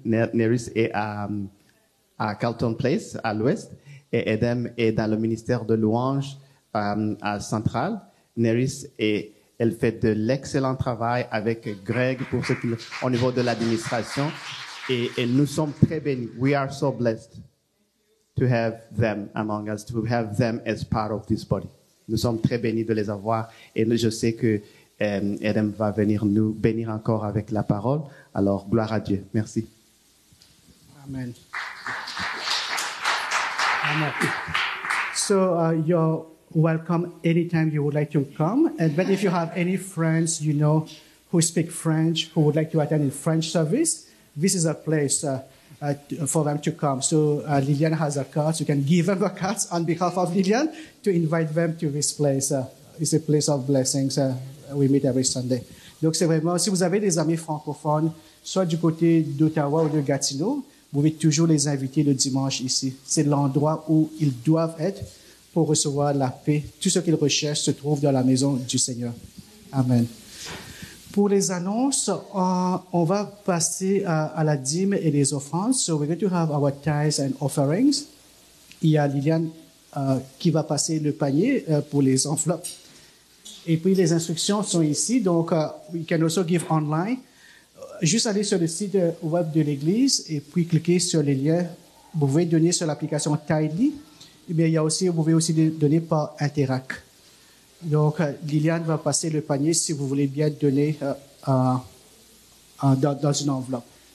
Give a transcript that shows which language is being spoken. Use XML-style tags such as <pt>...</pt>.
<fr>Neris est à Carlton Place, à l'ouest, et Adam est dans le ministère de louange à Central. Neris elle fait de l'excellent travail avec Greg au niveau de l'administration, et nous sommes très bénis.</fr> <en>We are so blessed to have them among us, to have them as part of this body.</en> <fr>Nous sommes très bénis de les avoir, et je sais que Adam va venir nous bénir encore avec la parole. Alors, gloire à Dieu. Merci. Amen. Amen.</fr> <en>So you're welcome anytime you would like to come. But if you have any friends you know who speak French, who would like to attend in French service, this is a place for them to come. So Lilian has a card. You can give them a card on behalf of Lilian to invite them to this place. It's a place of blessings. We meet every Sunday.</en> <fr>Donc c'est vraiment, si vous avez des amis francophones, soit du côté d'Ottawa ou de Gatineau, vous pouvez toujours les inviter le dimanche ici. C'est l'endroit où ils doivent être pour recevoir la paix. Tout ce qu'ils recherchent se trouve dans la maison du Seigneur. Amen. Pour les annonces, on va passer à la dîme et les offrandes.</fr> <en>So we're going to have our tithes and offerings.</en> <fr>Il y a Liliane qui va passer le panier pour les enveloppes. Et puis les instructions sont ici.</fr> <en>Donc, we can also give online.</en> <fr>Juste aller sur le site web de l'Église et puis cliquer sur les liens. Vous pouvez donner sur l'application Tidely. Et bien, vous pouvez aussi donner par Interac. Donc, Liliane va passer le panier si vous voulez bien donner dans une enveloppe.</fr>